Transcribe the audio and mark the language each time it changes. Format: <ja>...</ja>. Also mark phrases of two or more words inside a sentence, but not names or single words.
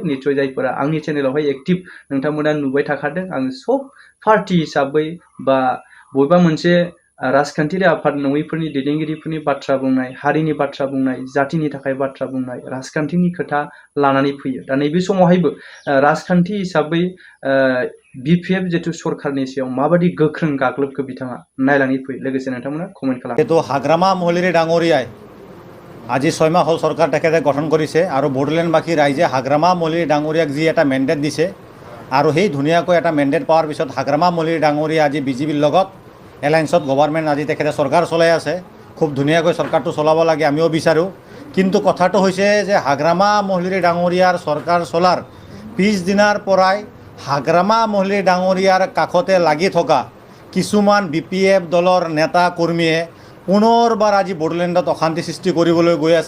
<brx>निश्चय जायफोरा आंनि चेनेलावहाय एक्टिभ नोंथांमोना नुबाय थाखादों, आं सब पार्टी हिसाबै बा बबेबा मोनसे राजखान्थियारि आफाद नङैफोरनि दैदेनगिरिफोरनि बाथ्रा बुंनाय, हारिनि बाथ्रा बुंनाय, जातिनि थाखाय बाथ्रा बुंनाय, राजखान्थिनि खोथा लानानै फैयो। दा नैबे समावहायबो राजखान्थि हिसाबै बिपिएफ जितु सरकारनि सायाव माबायदि गोख्रों गाग्लोबखो बिथाङा नायनानै फैयो। लोगोसे नोंथांमोना कमेन्ट खालाम।</brx> <as>जिहेतु हाग्रामा মহলিৰী ডাঙৰীয়াই আজি 6 মাহ হ'ল চৰকাৰ তেখেতে গঠন কৰিছে আৰু বড়োলেণ্ডবাসী ৰাইজে হাগ্ৰামা মহলিৰী ডাঙৰীয়াক যি এটা মেণ্ডেট দিছে আৰু সেই ধুনীয়াকৈ এটা মেণ্ডেট পোৱাৰ পিছত হাগ্ৰামা মহলিৰী ডাঙৰীয়া আজি বিজেপিৰ লগত</as> <en>alliance government</en> <as>আজি তেখেতে চৰকাৰ চলাই আছে। খুব ধুনীয়াকৈ চৰকাৰটো চলাব লাগে, আমিও বিচাৰোঁ। কিন্তু কথাটো হৈছে যে হাগ্ৰামা মহলিৰী ডাঙৰীয়াৰ চৰকাৰ চলাৰ পিছদিনাৰ পৰাই হাগ্ৰামা মহলিৰী ডাঙৰীয়াৰ কাষতে লাগি থকা কিছুমান বিপিএফ দলৰ নেতা কৰ্মীয়ে পুনৰবাৰ আজি বড়োলেণ্ডত অশান্তি সৃষ্টি কৰিবলৈ গৈ আছে।</as>